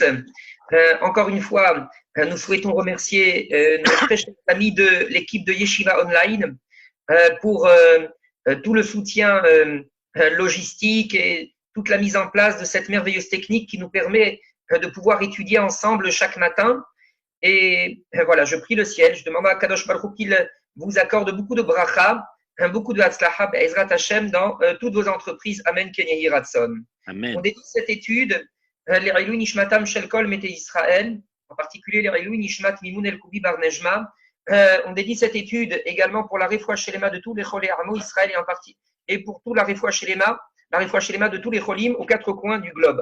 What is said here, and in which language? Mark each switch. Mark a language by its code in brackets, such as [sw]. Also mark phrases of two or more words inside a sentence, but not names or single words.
[fr] Encore une fois, nous souhaitons remercier nos très chers amis de l'équipe de Yeshiva Online pour tout le soutien logistique et toute la mise en place de cette merveilleuse technique qui nous permet de pouvoir étudier ensemble chaque matin. Et voilà, je prie le ciel, je demande à [he] קדוש ברוך הוא [fr] qu'il vous accorde beaucoup de bracha, beaucoup de [he] הצלחה בעזרת השם [fr] dans toutes vos entreprises. [he] אמן, כן יהי רצון. [fr] On dédie cette étude, les [he] לעילוי נשמתם של כל מתי ישראל, [fr] en particulier les [he] לעילוי נשמת [fr] Mimoun El Koubi Bar Nejma. On dédie cette étude également pour la [he] רפואה שלמה [fr] de tous les [he] חולי עמו ישראל [fr] et pour tout la [he] רפואה שלמה [fr] de tous les Cholim aux quatre coins du globe.